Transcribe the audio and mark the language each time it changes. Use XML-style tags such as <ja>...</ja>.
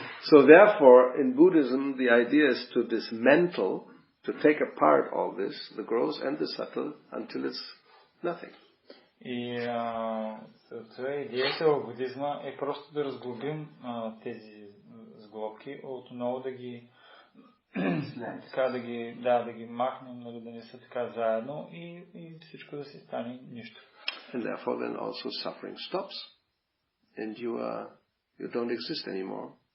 <en>So therefore, in Buddhism, the idea is to dismantle, to take apart all this, the gross and the subtle, until it's nothing.</en> <bg>И това идеята в будизма е просто да разглобим тези сглобки, отново да ги така да ги махнем, да не са така заедно и всичко да си стане нищо.</bg> <en>And therefore then also suffering stops and you don't exist anymore.</en>